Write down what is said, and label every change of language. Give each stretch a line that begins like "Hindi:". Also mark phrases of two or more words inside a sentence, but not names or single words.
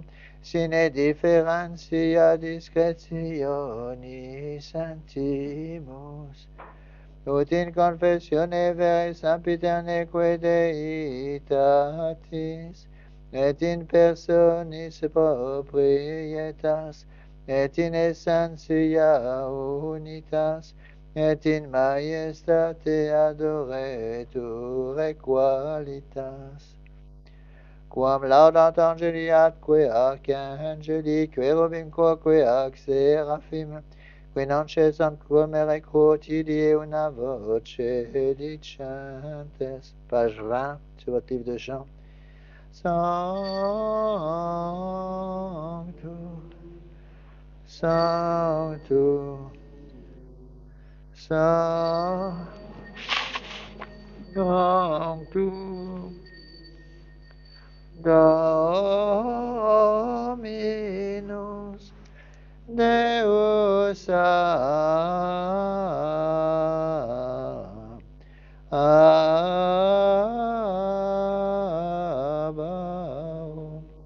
Latin: sine differentia discretionis sentimus, ut in confessione vere sempiterneque Deitatis, et in personis proprietas, et in essentia unitas, et in majestate adoretur qualitas. Quam laudant angeli atque archangeli, querubim quoque ac seraphim, qui non cessant promere quotidie una voce dicentes.
French: Page 20 sur votre livre de chant.
Latin: Sanctus, Sanctus, Sanctus, Dominus Deus Sabaoth,